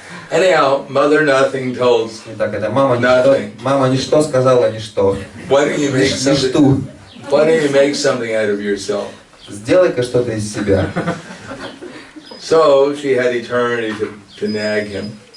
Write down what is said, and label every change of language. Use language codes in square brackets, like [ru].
[en] Anyhow, mother nothing told [ru] Итак, это мама ничто сказала ничто. [en] why don't you make [ru] Ничто. [en] something out of yourself? [ru] Сделай-ка что-то из себя. [en] So she had eternity to nag him.